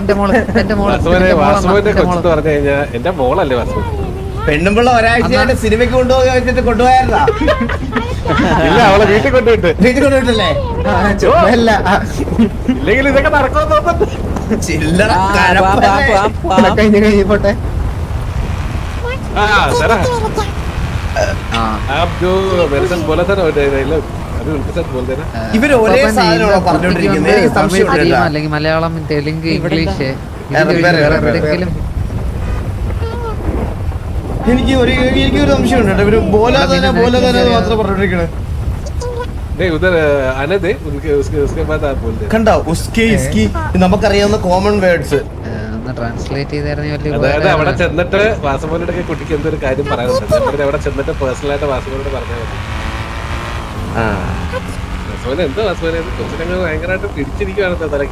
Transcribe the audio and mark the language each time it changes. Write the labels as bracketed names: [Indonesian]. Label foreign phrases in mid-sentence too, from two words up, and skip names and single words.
[Malayalam] വാസുവിന്റെ കൊച്ചു പറഞ്ഞു കഴിഞ്ഞാൽ എന്റെ മോളല്ലേ വാസു പെണ്ണുമ്പിള്ള ഒരാഴ്ചയായിട്ട് സിനിമയ്ക്ക് കൊണ്ടുപോയി വെച്ചിട്ട് കൊണ്ടുപോയായിരുന്നാ? ഇല്ല, അവളെ വീട്ടിൽ കൊണ്ടുപോയിട്ട്. വീട്ടിൽ കൊണ്ടുപോയിട്ടല്ലേ? ഇല്ലെങ്കിൽ ഇതൊക്കെ നടക്കുമെന്ന് തോന്നുന്നു. ചില്ലറ കഴപ്പല്ലേ? കഴിഞ്ഞോട്ടെ. [Hindi] जरा हाँ आप जो मेरे साथ बोला था ना डायलॉग अभी उनके साथ बोल देना. [Malayalam] ഇവര് ഒരേ സാധനമാണോ പറഞ്ഞോണ്ടിരിക്കുന്നത്? എനിക്ക് സംശയമുണ്ട് കേട്ടോ. അല്ലെങ്കിൽ മലയാളം തെലുങ്ക് ഇംഗ്ലീഷ് എനിക്കൊരു സംശയമുണ്ട് കേട്ടോ. ഇവര് പോലെ തന്നെ മാത്രം പറഞ്ഞോണ്ടിരിക്കണേ. [Hindi] नहीं उधर आने दे उनके उसके बाद आप बोल दे. [Malayalam] കണ്ടോ [Hindi] उसकी इसकी [Malayalam] നമുക്കറിയാവുന്ന [English] common words. [Malayalam] ട്രാൻസ്ലേറ്റ് ചെയ്തായിരുന്നു അതായത് അവിടെ ചെന്നിട്ട് വാസമോനോട് കുട്ടിക്ക് എന്തൊരു കാര്യം പറയാനുണ്ട്. അവിടെ ചെന്നിട്ട് പേഴ്സണലായിട്ട് വാസമോനോട് പറഞ്ഞാൽ മതി. വാസമോനെ എന്താ വാസമോനെ കൊച്ചിനങ്ങൾ ഭയങ്കരമായിട്ട് പിടിച്ചിരിക്കുകയാണ് തലക്ക്.